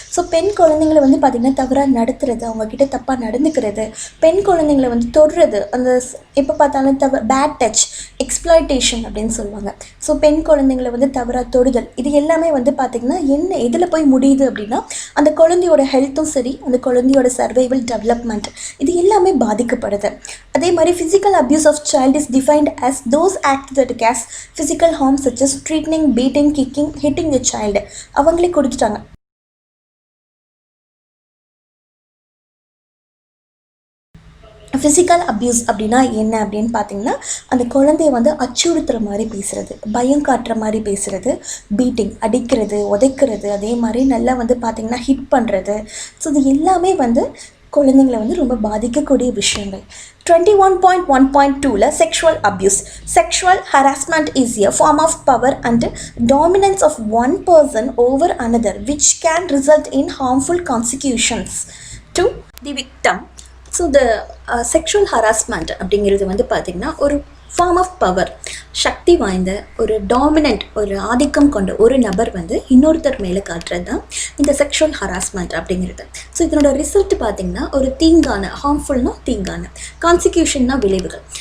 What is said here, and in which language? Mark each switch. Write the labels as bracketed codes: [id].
[ta] So பெண் குழந்தைங்களை வந்து பார்த்திங்கன்னா தவறாக நடத்துறது, அவங்கக்கிட்ட தப்பாக நடந்துக்கிறது, பெண் குழந்தைங்களை வந்து தொடுறது, அந்த எப்போ பார்த்தாலும் பேட் டச், எக்ஸ்ப்ளாய்டேஷன் அப்படின்னு சொல்லுவாங்க. ஸோ பெண் குழந்தைங்களை வந்து தவறாக தொடுதல், இது எல்லாமே வந்து பார்த்திங்கன்னா எதில் போய் முடியுது அப்படின்னா அந்த குழந்தையோட ஹெல்த்தும் சரி, அந்த குழந்தையோட சர்வைவல் டெவலப்மெண்ட் இது எல்லாமே பாதிக்கப்படுது. [en] அதே மாதிரி physical abuse of child is defined as those acts that cause physical harm such as threatening, beating, kicking, hitting the child. [ta] அவங்களே கொடுத்துட்டாங்க. ஃபிசிக்கல் அப்யூஸ் அப்படின்னா என்ன அப்படின்னு பார்த்தீங்கன்னா அந்த குழந்தைய வந்து அச்சுறுத்துகிற மாதிரி பேசுகிறது, பயம் காட்டுற மாதிரி பேசுகிறது, பீட்டிங் அடிக்கிறது, உதைக்கிறது, அதே மாதிரி நல்லா வந்து பார்த்திங்கன்னா ஹிட் பண்ணுறது. ஸோ இது எல்லாமே வந்து குழந்தைங்களை வந்து ரொம்ப பாதிக்கக்கூடிய விஷயங்கள். [en] 21.1.2 sexual abuse. Sexual harassment is a form of power and dominance of one person over another which can result in harmful consequences to the victim. [ta] So the sexual harassment அப்படிங்கிறது வந்து பார்த்திங்கன்னா ஒரு ஃபார்ம் ஆஃப் பவர், சக்தி வாய்ந்த ஒரு dominant, ஒரு ஆதிக்கம் கொண்ட ஒரு நபர் வந்து இன்னொருத்தர் மேலே காட்டுறது தான் இந்த செக்ஷுவல் ஹராஸ்மெண்ட் அப்படிங்கிறது. ஸோ இதனோட ரிசல்ட் பார்த்திங்கன்னா ஒரு தீங்கான, ஹார்ம்ஃபுல்னா தீங்கான, கான்சிக்யூஷன்னா விளைவுகள்.